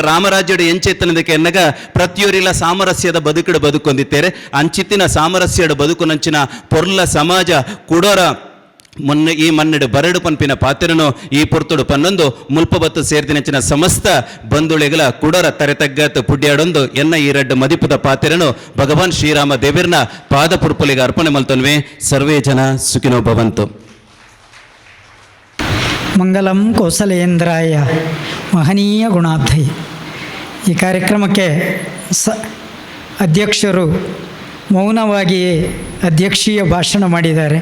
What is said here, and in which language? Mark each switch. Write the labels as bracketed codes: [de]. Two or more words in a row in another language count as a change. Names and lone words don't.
[tcy] ರಾಮರಾಜ್ಯದ ಎಂಚೆತ್ತನದಕ್ಕೆ ಎನ್ನಾಗ ಪ್ರತಿಯೊರಿಲ್ಲ ಸಾಮರಸ್ಯದ ಬದುಕುಡು ಬದುಕೊಂದಿತ್ತೇರೆ ಅಂಚಿತ್ತಿನ ಸಾಮರಸ್ಯದ ಬದುಕುನಂಚಿನ ಪೊರ್ಲ ಸಮಾಜ ಕುಡೋರ ಮೊನ್ನೆ ಈ ಮನ್ನೆಡು ಬರಡು ಪನ್ಪಿನ ಪಾತ್ರನು ಈ ಪೊರ್ತುಡು ಪನ್ನೊಂದು ಮುಲ್ಪ ಬತ್ತು ಸೇರ್ದಿನಂಚಿನ ಸಮಸ್ತ ಬಂಧುಳೆಗಳ ಕುಡರ ತರೆತಗ್ಗತ್ ಪುಡ್ಯಾಡೊಂದು ಎನ್ನ ಈ ರಡ್ಡು ಮದಿಪುದ ಪಾತ್ರನು ಭಗವಾನ್ ಶ್ರೀರಾಮ ದೇವಿರ್ನ ಪಾದ ಪುರ್ಪುಲಿಗೆ ಅರ್ಪಣೆ ಮಲ್ತನ್ವೆ [sa] ಸರ್ವೇ ಜನ ಸುಖಿನೋ ಭವಂತು. ಮಂಗಲಂ ಕೌಸಲೇಂದ್ರಾಯ ಮಹನೀಯ ಗುಣಾಬ್ಧೈ. [kn] ಈ ಕಾರ್ಯಕ್ರಮಕ್ಕೆ ಅಧ್ಯಕ್ಷರು ಮೌನವಾಗಿಯೇ ಅಧ್ಯಕ್ಷೀಯ ಭಾಷಣ ಮಾಡಿದ್ದಾರೆ.